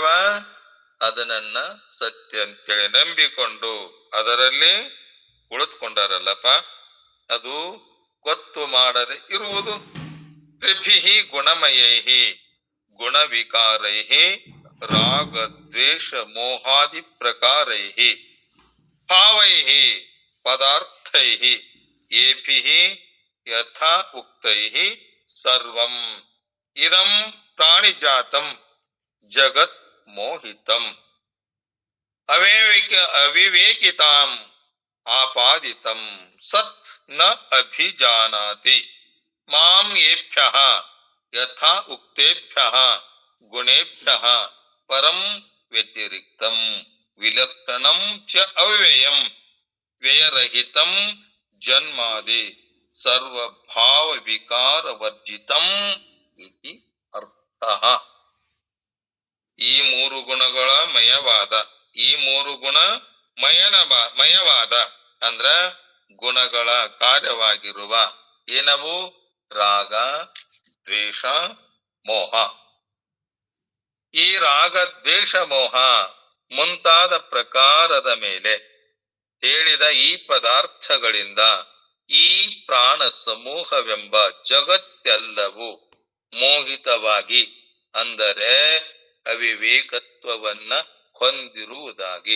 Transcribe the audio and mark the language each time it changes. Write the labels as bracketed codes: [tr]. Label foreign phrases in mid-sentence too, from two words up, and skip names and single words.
[kn] ಅದನ್ನ ಸತ್ಯ ಅಂತೇಳಿ ನಂಬಿಕೊಂಡು ಅದರಲ್ಲಿ ಕುಳಿತುಕೊಂಡಾರಲ್ಲಪ್ಪ, ಅದು ಗೊತ್ತು ಮಾಡದೆ ಇರುವುದು. [sa] ತ್ರಿಭಿಹಿ ಗುಣಮಯೈಹಿ ಗುಣವಿಕಾರೈಹಿ ರಾಗ ದ್ವೇಷ ಮೋಹಾದಿ ಪ್ರಕಾರೈಹಿ ಭಾವೈಹಿ ಪದಾರ್ಥೈಹಿ ಏಭಿಹಿ ಯಥಾ ಉಕ್ತೈಹಿ ಸರ್ವಂ ಇದಂ ಪ್ರಾಣಿಜಾತಂ ಜಗತ್ ಮೋಹಿತಂ ಅವಿವೇಕಿತಾಂ ಆಪಾದಿತಂ ಸತ್ ನ ಅಭಿಜಾನಾತಿ ಮಾಂ ಏಭ್ಯಃ ಯಥಾ ಉಕ್ತೇಭ್ಯಃ ಗುಣೇಭ್ಯಃ ಪರಂ ವ್ಯತಿರಿಕ್ತಂ ವಿಲಕ್ಷಣಂ ಚ ಅವ್ಯಯಂ ವ್ಯಯರಹಿತಂ ಜನ್ಮಾದಿ ಸರ್ವಭಾವ ವಿಕಾರ ವರ್ಜಿತಂ ಇತಿ ಅರ್ಥಃ. [kn] ಈ ಮೂರು ಗುಣಗಳ ಮಯವಾದ, ಈ ಮೂರು ಗುಣ ಮಯವಾದ ಅಂದ್ರ ಗುಣಗಳ ಕಾರ್ಯವಾಗಿರುವ ಏನವು? ರಾಗ ದ್ವೇಷ ಮೋಹ. ಈ ರಾಗ ದ್ವೇಷ ಮೋಹ ಮುಂತಾದ ಪ್ರಕಾರದ ಮೇಲೆ ಹೇಳಿದ ಈ ಪದಾರ್ಥಗಳಿಂದ ಈ ಪ್ರಾಣ ಸಮೂಹವೆಂಬ ಜಗತ್ತೆಲ್ಲವೂ ಮೋಹಿತವಾಗಿ ಅಂದರೆ ಅವಿವೇಕತ್ವವನ್ನ ಹೊಂದಿರುವುದಾಗಿ.